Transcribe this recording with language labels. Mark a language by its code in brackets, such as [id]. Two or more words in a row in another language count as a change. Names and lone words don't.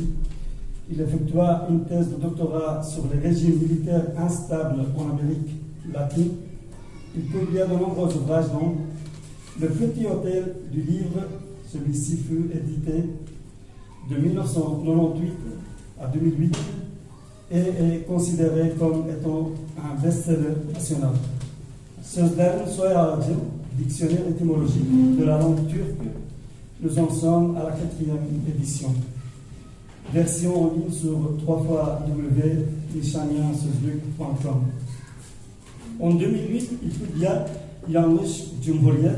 [fr] Il effectua une thèse de doctorat sur les régimes militaires instables en Amérique latine. Il publia de nombreux ouvrages dont Le Petit Hôtel du Livre, celui-ci fut édité de 1998 à 2008 et est considéré comme étant un best-seller national. [tr] Sözlerin soy ağacı, [fr] dictionnaire étymologique de la langue turque, nous en sommes à la 4e édition. Version en ligne sur www.nishanyansözlük.com. En 2008, il publia Yanlış Cumhuriyet.